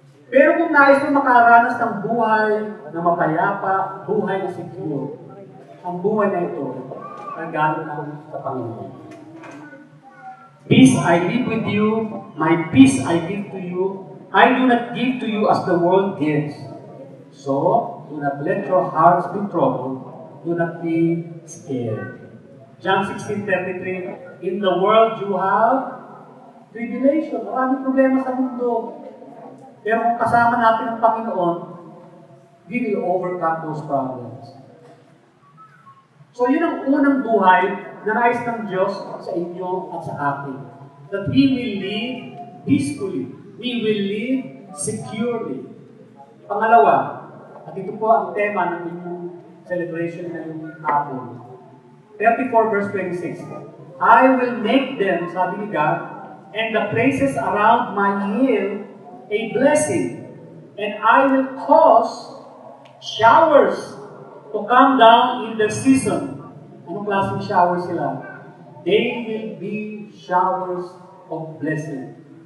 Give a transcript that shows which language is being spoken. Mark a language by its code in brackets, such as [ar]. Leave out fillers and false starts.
[tl] Pero kung nais mo makaranas ng buhay na mapayapa, buhay na secure, ang buhay na ito, regalo ng sa Panginoon. [en] Peace I live with you, my peace I give to you. I do not give to you as the world gives. So, do not let your hearts be troubled. Do not be scared. John 16:33, in the world you have tribulation. [tl] Maraming problema sa mundo. Pero kung kasama natin ang Panginoon, [en] we will overcome those problems. [tl] So yun ang unang buhay na nais ng Diyos sa inyo at sa akin. [en] That we will live peacefully. We will live securely. [tl] Pangalawa, at ito po ang tema ng inyong celebration ngayong hapon. [en] 34 verse 26. I will make them, [tl] sabi ni [en] God, and the places around my hill a blessing, and I will cause showers to come down in the season. [tl] Anong klaseng showers sila? [en] They will be showers of blessing.